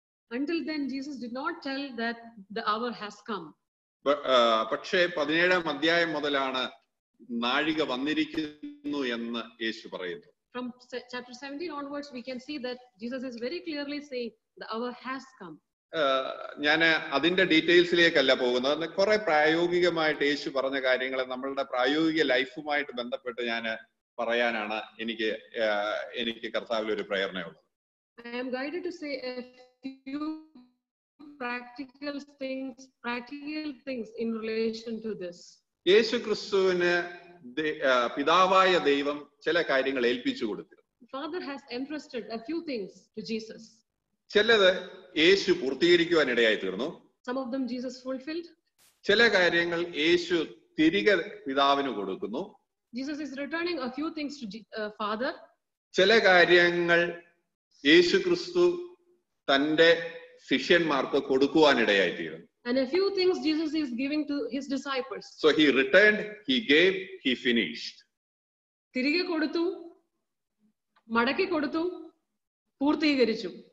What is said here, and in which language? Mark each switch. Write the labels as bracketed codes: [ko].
[en] Until then Jesus did not tell that the hour has come. [ml] പക്ഷേ 17-ാം അധ്യായം മുതലാണ് നാഴിക വന്നിരിക്കുന്നു എന്ന് യേശു പറയുന്നു. [en] From chapter 17 onwards we can see that Jesus is very clearly saying the hour has come. [ml] ഞാൻ അതിന്റെ ഡീറ്റെയിൽസിലേക്കല്ല പോകുന്നത്. കുറെ പ്രായോഗികമായിട്ട് യേശു പറഞ്ഞ കാര്യങ്ങളെ നമ്മളുടെ പ്രായോഗിക ലൈഫുമായിട്ട് ബന്ധപ്പെട്ട് ഞാൻ പറയാനാണ് എനിക്ക് കർത്താവിൽ ഒരു പ്രേരണയുള്ളത്. [en] I am guided to say a few practical things in relation to this. [ml] യേശു ക്രിസ്തുവിന് പിതാവായ ദൈവം ചില കാര്യങ്ങൾ ഏൽപ്പിച്ചു കൊടുത്തിരുന്നു. [en] Father has entrusted a few things to Jesus. [ml] ചിലത് യേശു പൂർത്തീകരിക്കുവാൻ ഇടയായി തീർന്നു. [en] Some of them Jesus fulfilled. [ml] ചില കാര്യങ്ങൾ യേശു തിരികെ പിതാവിന് കൊടുക്കുന്നു. [en] Jesus is returning a few things to Father. [ml] ചില കാര്യങ്ങൾ യേശു ക്രിസ്തു തന്റെ ശിഷ്യന്മാർക്ക് കൊടുക്കുവാൻ ഇടയായി തീർന്നു. [en] And a few things Jesus is giving to his disciples. So he returned, he gave, he finished. [ml] തിരികെ കൊടുത്തു, മടക്കി കൊടുത്തു, പൂർത്തീകരിച്ചു.